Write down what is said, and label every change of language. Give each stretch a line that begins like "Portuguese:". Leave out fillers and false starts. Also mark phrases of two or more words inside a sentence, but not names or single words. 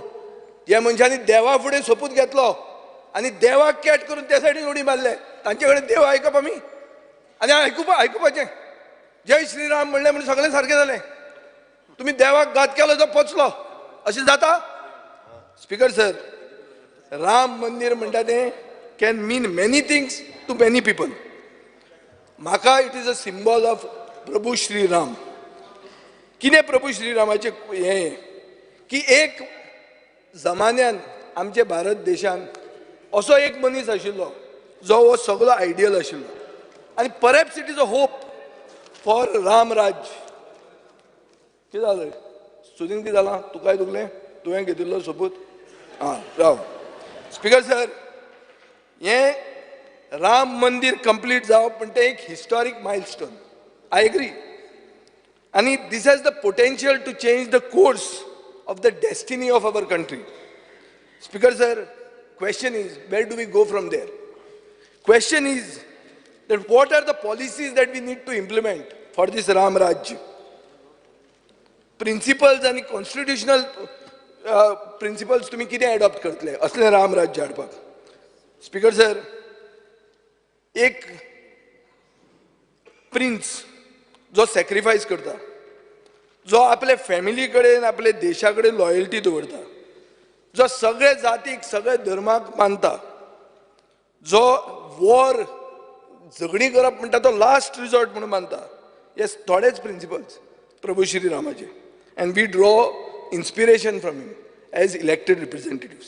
Konkani: ह्या मनशांनी देवा फुडें सोपूत घेतलो आनी देवाक कॅट करून त्या सायडीन उडी मारले. तांचे कडेन देव आयकप आमी आनी आयकुपाचें. जय श्रीराम म्हणलें म्हणून सगळें सारकें जालें. तुमी देवाक घात केलो तो पचलो अशें जाता?
English: Speaker sir, राम मंदिर
Konkani: म्हणटा तें
English: can mean many things to many people. म्हाका it is a symbol of प्रभू श्रीराम.
Konkani: कितें प्रभू श्रीरामाचें हें की एक जमान्यान आमच्या भारत देशान असो एक मनीस आशिल्लो जो हो सगळो आयडियल आशिल्लो आनी
English: perhaps it is a hope for Ramraj.
Konkani: कितें जालें? सुदीन कितें जालां? तुकाय दुखलें? तुवें घेतिल्लो सोपूत? राव. स्पीकर सर, हें राम मंदिर कंप्लीट जावप म्हणजे एक
English: historic milestone. I agree. आणि this has the potential to change the course of the destiny of our country. Speaker sir, question is, where do we go from there? Question is that what are the policies that we need to implement for this Ram Raj? Principles and constitutional principles
Konkani: तुम्ही किती अडॉप्ट करतले असले राम राज्य हाडपाक? स्पीकर सर, एक प्रिन्स जो सॅक्रिफायस करता, जो आपल्या फॅमिली कडेन आपल्या देशा कडेन लॉयल्टी दवरता, जो सगळे जातीक सगळे धर्माक मानता, जो वॉर झगडी करप म्हणटा तो
English: last resort
Konkani: म्हणून मानता, हे थोडेच प्रिंसिपल्स प्रभू श्री रामाचे,
English: and we draw inspiration from him as elected representatives.